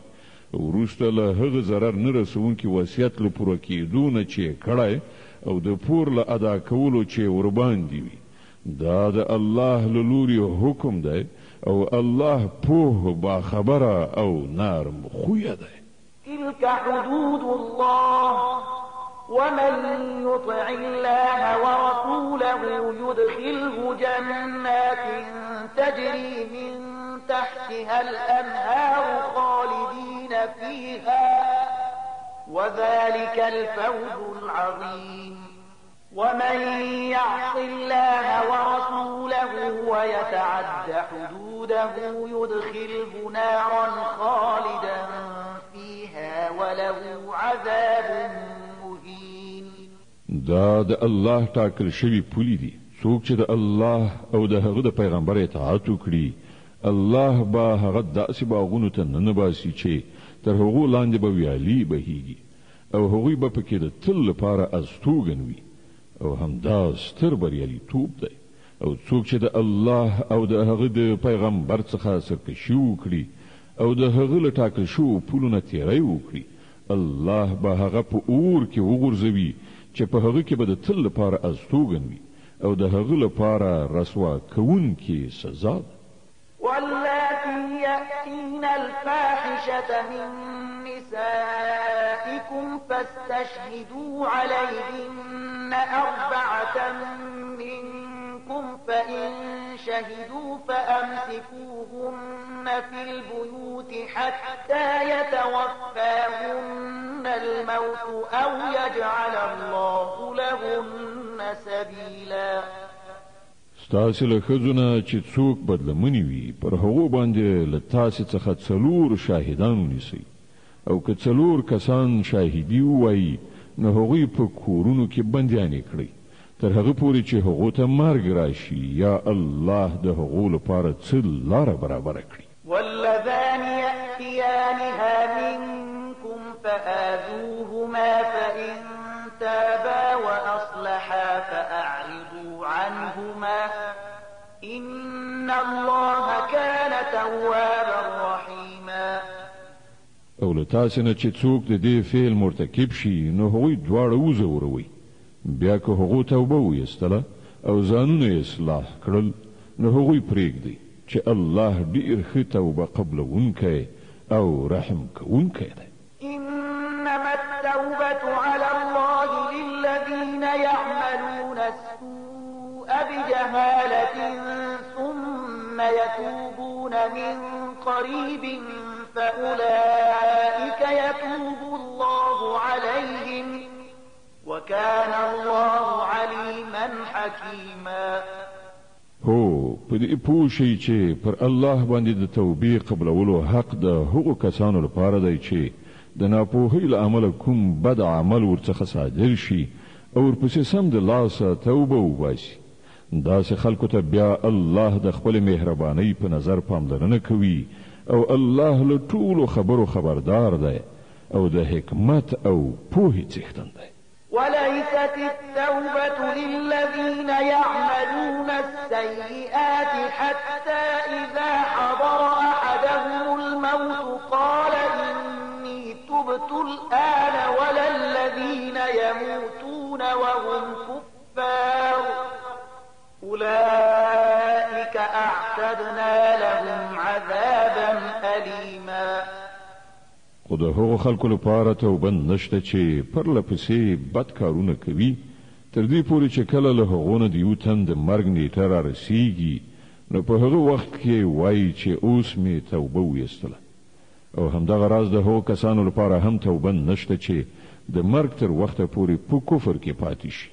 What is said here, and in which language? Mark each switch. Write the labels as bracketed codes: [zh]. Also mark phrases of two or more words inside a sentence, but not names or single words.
[ps] وروسته له هغه ضرر نه رسونکي وصیت له پوره کېدو نه چې یې کړی او د پور له ادا کولو چې یې ورباندې وي. دا د الله له لوري حکم دی او الله پوه باخبره او نرم خویه دی. [ar] تلك حدود الله ومن يطع الله ورسوله يدخله جنات تجري من تحتها الأنهار خالدين فيها وذلك الفوز العظيم. ومن يعص الله ورسوله ويتعد حدوده يدخله نارا خالدا فيها وله عذاب مهين. [ps] دا د الله ټاکل شوي پولې دي. څوک چې د الله او د هغه د پیغمبر اطاعت وکړي الله به هغه داسې باغونو ته ننباسي چې تر هغو لاندې به ویالې بهیږي او هغوی به پکې د تل لپاره استوګن وي او همدا ستر بریالیتوب دی. او څوک چې د الله او د هغه د پیغمبر څخه سرکشي وکړي او د هغه له ټاکل شوو پولو نه تیری وکړي الله به هغه په اور کې وغورځوي چې په هغه کې به د تل لپاره استوګن وي او د هغه لپاره رسوا کوونکې سزا ده. [ar] واللاتي يأتين الفاحشة من نسائكم فاستشهدوا عليهن 4 منكم فإن شهدوا فأمسكوهن في البيوت حتى يتوفاهن الموت أو يجعل الله لهن سبيلا. [ps] ستاسې له ښځو نه چې څوک بدلمنې وي پر هغو باندې له تاسې څخه 4 شاهدان ونیسئ او که 4 کسان شاهدي ووایي نو هغوی په کورونو کې بندیانې کړئ تر هغه پورې چې هغو ته مرګ راشي یا الله د هغو لپاره څه لاره برابره کړي. [ar] واللذان يأتيانها منكم فآذوهما فإن تابا وأصلحا فأعرضوا عنهما إن الله كان توابا رحيما. [ps] او له تاسې نه چې څوک د دې فعل مرتکب شي نو هغوی دواړه وځوروئ بیا که هغو توبه ویستله او ځانونه اصلاح کړل نو هغوی پرېږدئ چې الله ډېر ښه توبه قبلونکی او رحم کوونکی دی. [ar] إنما التوبة على الله للذين يعملون السوء بجهالة ثم يتوبون من قريب فأولئك يتوب الله عليهم وكان الله عليما حكيما. [ps] هو په دې پوه شئ چې پر الله باندې د توبې قبلولو حق د هغو کسانو لپاره دی چې د ناپوهۍ له امله کوم بد عمل ورڅخه صادر شي او ورپسې سمدلاسه توبه وباسي. داسې خلکو ته بیا الله د خپل مهربانۍ په نظر پاملرنه کوي او الله له ټولو خبرو خبردار دی او د حکمت او پوهې څښتن دی. [ar] وليست التوبة للذين يعملون السيئات حتى إذا حضر أحدهم الموت قال إني تبت الآن ولا الذين يموتون وهم كفار أولئك أعتدنا لهم عذابا أليما. [ps] خو د هغو خلکو لپاره توبه نشته چې پرله پسې بد کارونه کوي تر دې پورې چې کله له هغو نه د یو تن د مرګ نیټه رارسیږي نو په هغه وخت کې وایي چې اوس مې توبه ویستله. او همدغه راز د هغو کسانو لپاره هم توبه نشته چې د مرګ تر وخته پورې په کفر کې پاتې شي.